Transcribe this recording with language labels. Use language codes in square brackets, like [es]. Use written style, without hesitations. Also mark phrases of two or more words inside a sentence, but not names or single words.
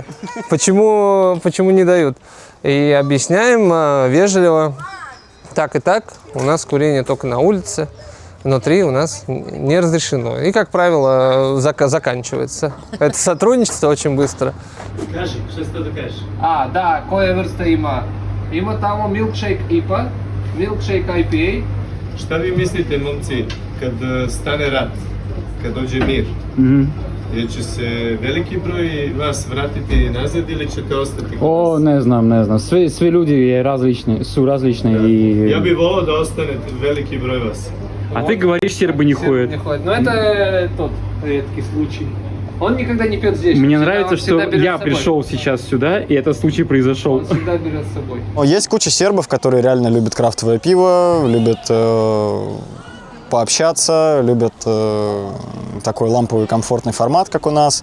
[ru] Почему не дают? И объясняем вежливо, так и так, у нас курение только на улице, внутри у нас не разрешено. И, как правило, заканчивается. Это сотрудничество очень быстро. Кажи, что ты кажешь? Да, [sr] koja vrsta ima? Ima tamo [en] milkshake IPA, milkshake IPA. [sr] Šta vi mislite, momci, kad stane rat, kad dođe mir? Jer će se veliki broj vas vratiti nazad ili ćete ostati kod O, nas? ne znam. Svi ljudi su različni i... Ja bih volao da ostane veliki broj vas. [ru] А ты говоришь, сербы не ходят. Но это тот редкий случай. Он никогда не пьет здесь. Мне Всегда- нравится, он всегда что берет я с собой. пришел сейчас сюда, и этот случай произошел. Он всегда берет с собой. Есть куча сербов, которые реально любят крафтовое пиво, любят пообщаться, любят такой ламповый комфортный формат, как у нас.